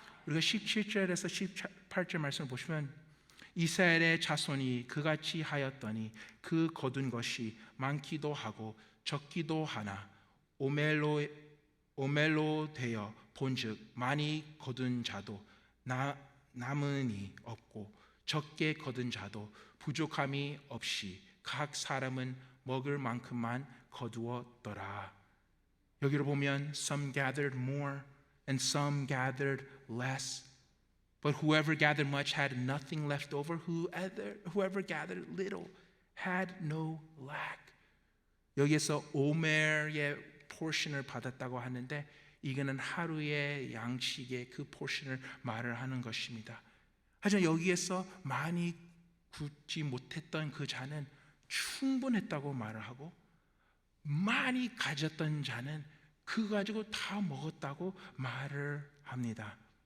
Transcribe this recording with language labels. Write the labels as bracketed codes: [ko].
[ko] 우리가 17절에서 18절 말씀을 보시면 이스라엘의 자손이 그같이 하였더니 그 거둔 것이 많기도 하고 적기도 하나 오멜로 되어 본즉 많이 거둔 자도 남은이 없고 적게 거둔 자도 부족함이 없이 각 사람은 먹을 만큼만 거두었더라. 여기를 보면 [en] some gathered more and some gathered less. But whoever gathered much had nothing left over. Whoever gathered little had no lack. [ko] 여기에서 오멜의 포션을 받았다고 하는데 이거는 하루의 양식의 그 포션을 말을 하는 것입니다. 하지만 여기에서 많이 굳지 못했던 그 자는 충분했다고 말을 하고 많이 가졌던 자는 그거 가지고 다 먹었다고 말을 합니다.